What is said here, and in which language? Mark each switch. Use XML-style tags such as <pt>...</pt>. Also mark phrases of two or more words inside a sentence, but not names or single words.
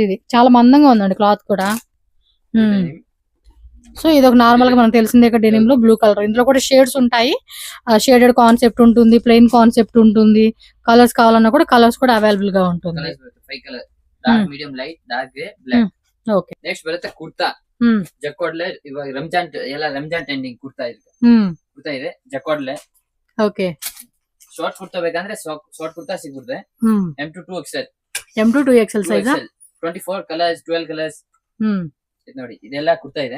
<te>ఇది చాలా మందంగా ఉందండి క్లాత్ కూడా. సో ఇది ఒక నార్మల్ గా మనకు తెలిసిందే ఇక్కడ డెనిమ్ లో బ్లూ కలర్. ఇందులో కూడా షేడ్స్ ఉంటాయి,</te> <en>shaded concept</en> <te>ఉంటుంది,</te> <en>plain concept</en> <te>ఉంటుంది. కలర్స్ కావాలన్నా కూడా కలర్స్ కూడా అవైలబుల్ గా ఉంటుంది.</te> <kn>ಓಕೆ ನೆಕ್ಸ್ಟ್ ಬರುತ್ತೆ ಕುರ್ತಾ ಜಕ್ವಾಡ್ಲೆ. ಇವಾಗ ರಂಜಾನ್ ಟ್ರೆಂಡಿಂಗ್ ಕುರ್ತಾ ಇದೆ ಜಕ್ವಾಡ್ಲೆ. ಓಕೆ ಶಾರ್ಟ್ ಕುರ್ತಾ ಬೇಕಂದ್ರೆ ಶಾರ್ಟ್ ಕುರ್ತಾ ಸಿಗುತ್ತೆ. M2 M2 2XL ಸೈಜ್ 24 ಕಲರ್ಸ್ 12 ಕಲರ್ಸ್ ನೋಡಿ ಇದೆಲ್ಲ ಕುರ್ತಾ ಇದೆ.</kn>